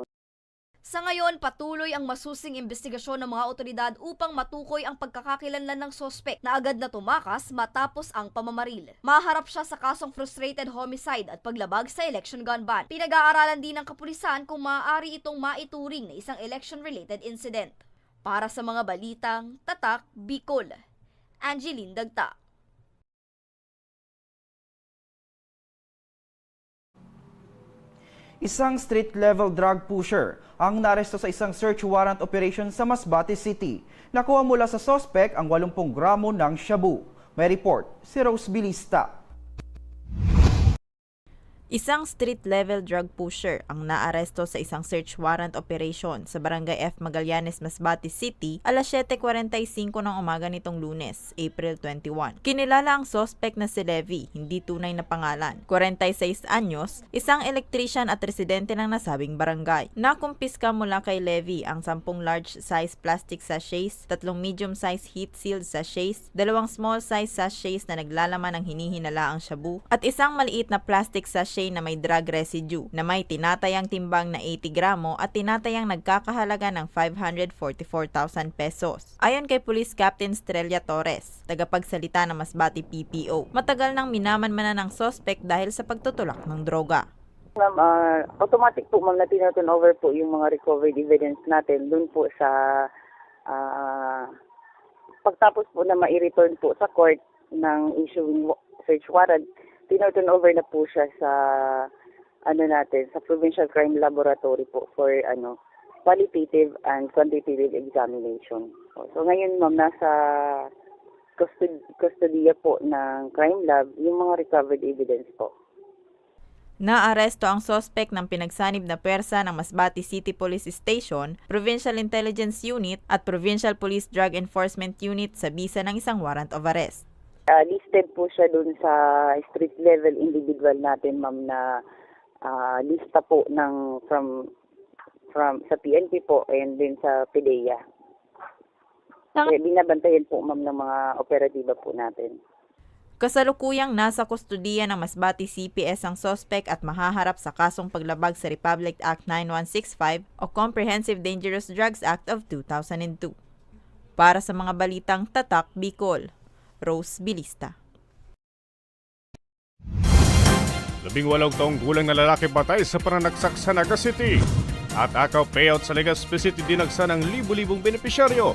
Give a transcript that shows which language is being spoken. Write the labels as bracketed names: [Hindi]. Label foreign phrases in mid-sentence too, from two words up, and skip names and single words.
[Filipino] Sa ngayon, patuloy ang masusing investigasyon ng mga otoridad upang matukoy ang pagkakakilanlan ng sospek na agad na tumakas matapos ang pamamaril. Maharap siya sa kasong [English] frustrated homicide [Filipino] at paglabag sa [English] election gun ban. [Filipino] Pinag-aaralan din ng kapulisan kung maaari itong maituring na isang [English] election-related incident. [Filipino] Para sa mga balitang Tatak, Bicol, Angeline Dagta. Isang [English] street-level drug pusher [Filipino] ang naaresto sa isang [English] search warrant operation [Filipino] sa Masbate City. Nakuha mula sa sospek ang 80 gramo ng shabu. May report si Rose Bilista. Isang [English] street-level drug pusher [Filipino] ang naaresto sa isang [English] search warrant operation [Filipino] sa Barangay F. Magallanes, Masbate City alas 7:45 ng umaga nitong Lunes, April 21. Kinilala ang suspect na si Levi, hindi tunay na pangalan. 46 anyos, isang electrician at residente ng nasabing barangay. Nakumpiska mula kay Levi ang 10 [English] large-size plastic sachets, [Filipino] 3 [English] medium-size heat-sealed sachets, [Filipino] 2 [English] small-size sachets [Filipino] na naglalaman ng hinihinalaang shabu, at isang maliit na plastic sachet na may [English] drug residue [Filipino] na may tinatayang timbang na 80 gramo at tinatayang nagkakahalaga ng 544,000 pesos. Ayon kay Police Captain Strella Torres, tagapagsalita ng Masbate PPO, matagal nang minamanmanan ng suspect dahil sa pagtutulak ng droga. Ma'am, automatic po ma'am na tinaturn over po yung mga [English] recovered evidence [Filipino] natin dun po sa pagtapos po na ma-return po sa court ng [English] issuing search warrant, [Filipino] tinaturn over na po siya sa sa Provincial Crime Laboratory po [English] for qualitative and quantitative examination. [Filipino] So ngayon ma'am, nasa kustodiya po ng [English] crime lab [Filipino] yung mga [English] recovered evidence [Filipino] po. Naaresto ang suspect ng pinagsanib na pwersa ng Masbate City Police Station, Provincial Intelligence Unit at Provincial Police Drug Enforcement Unit sa bisa ng isang [English] warrant of arrest. [Filipino] Listed po siya dun sa [English] street level individual [Filipino] natin ma'am na lista po ng from sa PNP po and din sa PDEA. Kaya binabantayan po ma'am ng mga operatiba po natin. Kasalukuyang nasa kustodiya ng Masbate CPS ang suspect at mahaharap sa kasong paglabag sa Republic Act 9165 o Comprehensive Dangerous Drugs Act of 2002. Para sa mga balitang Tatak Bicol, Rose Bilista. 18 taong gulang na lalaki patay sa pananaksak sa Naga City. At akaw payout sa Legazpi City dinagsa ng libu-libong benepisyaryo.